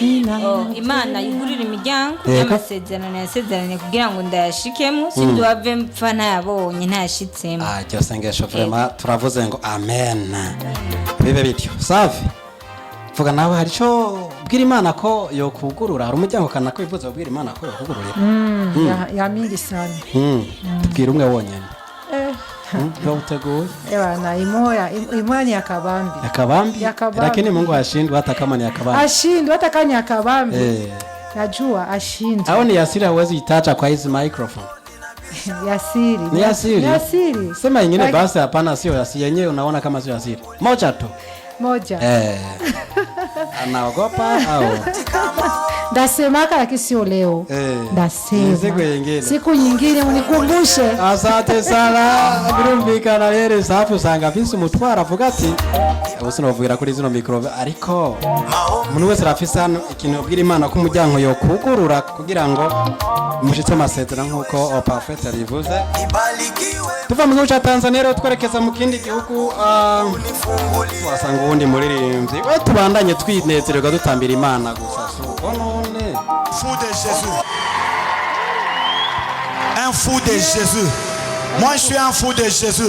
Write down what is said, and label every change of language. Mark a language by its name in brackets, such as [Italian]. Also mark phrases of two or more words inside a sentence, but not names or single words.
[Rundi] imana yugurira imiryango y'amasezerano yasezeranye kugira ngo ndayashikemo sindi wave mpfa ntayabonye ntayashitsemo. Iryo sengesho vraiment turavuze ngo amen bibe bityo. Safi vuga nawe hari icyo bwira imana ko yokugurura, hari umuryango kana ko bivuze bwira imana ko yokugururira [Swahili] ya mingi sana. [Rundi] Tubwira umwe wonyene yo uteguye [Swahili] na imoya ni yakabambi lakini Mungu ashindwe hata kama ni yakabambi, ashindwe hata kama ni yakabambi. Najua ashindwe. Au ni Yasiri hawezi itacha kwa hizi microphone. Yasiri. Ni Yasiri. Yasiri. Sema nyingine basi hapana, sio Yasiri yenyewe, unaona kama sio Yasiri. Moja tu. Anaogopa au ndasemaka lakini sio leo. Ndasema siku nyingine unikumbushe. Asante sana. [Rundi] Birumvikana rero Safi usanga afise umutwara avuga ati usinovugira kuri zino micro, ariko umuntu wese arafise hano ikintu ubwira imana ko umuryango yo kugurura kugira ngo umushitse amasezerano nkuko Prophet arivuze. Tuva mu gihugu cya Tanzania rero twerekeza mu kindi gihugu, wasanga ubundi muririmbyi we tubandanye twinezererwa dutambira imana gusa. [French] Fou de Jésus. Un fou de Jésus. Moi je suis un fou de Jésus.